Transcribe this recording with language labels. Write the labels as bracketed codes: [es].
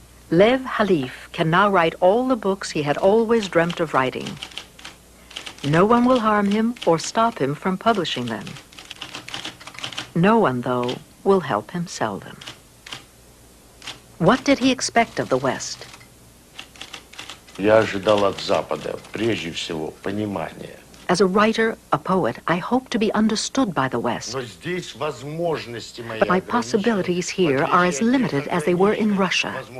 [en] Lev ХАЛИФ can now write all the books he had always dreamt of writing. No one will harm him or stop him from publishing them. No one, though, will help him sell them. What did he expect of the West? [ru] Я ожидал от Запада, прежде всего, понимания. [en] As a writer, a poet, I hope to be understood by the West. But my possibilities here are as limited as they were in Russia.